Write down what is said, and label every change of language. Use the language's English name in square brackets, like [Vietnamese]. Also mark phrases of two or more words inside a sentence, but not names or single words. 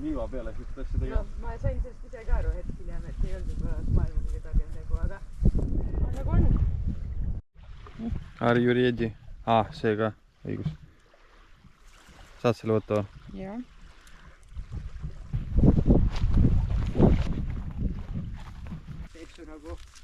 [Estonian] peale sellist asja tegema. Ma sain sellest ise ka aru hetk hiljem, et ei olnud maailma kõige targem tegu, aga nagu on. [English] Are you ready? [Estonian] See ka, õigus. Saad selle võtta või? Jah. Teeks su nagu